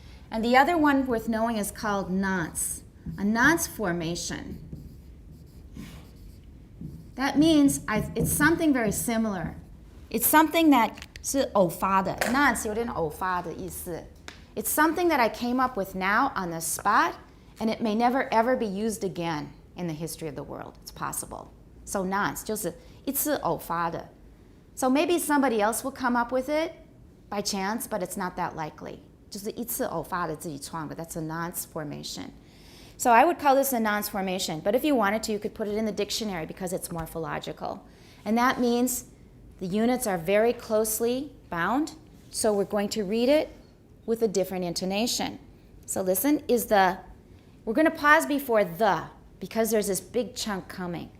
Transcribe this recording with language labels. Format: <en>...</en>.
<en>And the other one worth knowing is called nonce, a nonce formation. That means it's something very similar. It's something that</en> <zh>是偶发的 nonce 有点偶发的意思。</zh> <en>It's something that I came up with now on the spot, and it may never ever be used again in the history of the world. It's possible.</en> <zh>So nonce 就是一次偶发的。</zh> <en>So maybe somebody else will come up with it by chance, but it's not that likely.</en> <zh>就是一次偶发的自己创的</zh> <en>That's a nonce formation. So I would call this a nonce formation, but if you wanted to, you could put it in the dictionary because it's morphological. And that means the units are very closely bound, so we're going to read it with a different intonation. So listen, we're going to pause before the, because there's this big chunk coming.</en>